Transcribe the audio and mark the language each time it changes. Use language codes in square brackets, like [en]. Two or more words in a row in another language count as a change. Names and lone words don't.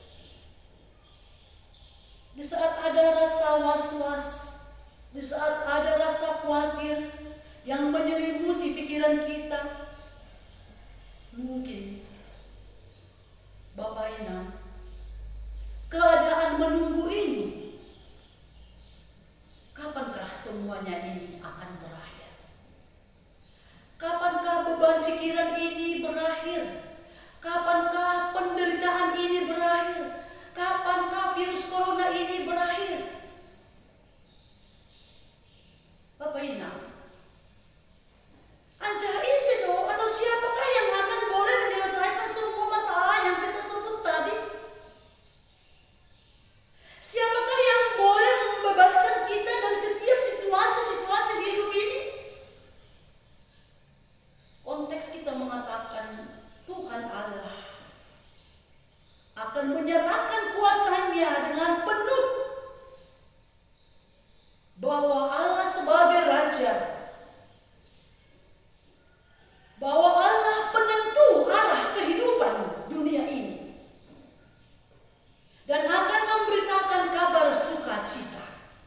[id] Di saat ada rasa was-was, di saat ada rasa khawatir yang menyelimuti pikiran kita, mungkin Bapak Inang, keadaan menunggu ini, kapankah semuanya ini akan berakhir? Kapankah beban pikiran ini berakhir? Kapankah penderitaan ini berakhir? Kapankah virus corona ini berakhir? Bapak Inang, anjah isi dong, atau siapakah yang akan boleh menyelesaikan semua masalah yang kita sebut tadi? Siapakah yang boleh membebaskan kita dari setiap situasi-situasi di hidup ini? Konteks kita mengatakan Tuhan Allah akan menyatakan kuasanya dengan penuh bahwa Allah sebagai Raja, bahwa Allah penentu arah kehidupan dunia ini, dan akan memberitakan kabar sukacita.